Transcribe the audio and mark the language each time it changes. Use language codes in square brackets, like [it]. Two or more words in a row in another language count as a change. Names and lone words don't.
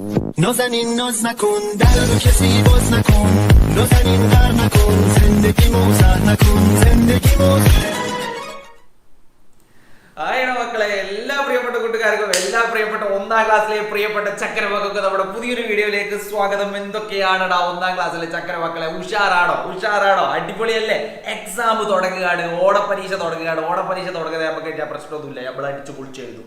[fa] نازنین ناز نکن در رو کسی باز نکن نازنین غر نکن زندگی موزه نکن زندگی موزه [ml] ആയിരം മക്കളെ എല്ലാ പ്രിയപ്പെട്ട കൂട്ടുകാർക്കും എല്ലാ പ്രിയപ്പെട്ട ഒന്നാം ക്ലാസ്സിലെ പ്രിയപ്പെട്ട ചക്കരമക്കൾക്ക് നമ്മുടെ പുതിയൊരു വീഡിയോയിലേക്ക് സ്വാഗതം. എന്തൊക്കെയാണടാ ഒന്നാം ക്ലാസ്സിലെ ചക്കരമക്കളെ, ഉഷാറാണോ? അടിപൊളിയല്ലേ? എക്സാം തുടങ്ങുകയാണ്, ഓണപ്പരീക്ഷ തുടങ്ങുന്നത് നമുക്ക് പ്രശ്നമൊന്നുമില്ല, നമ്മൾ അടിച്ചു പൊളിച്ചു എഴുതും.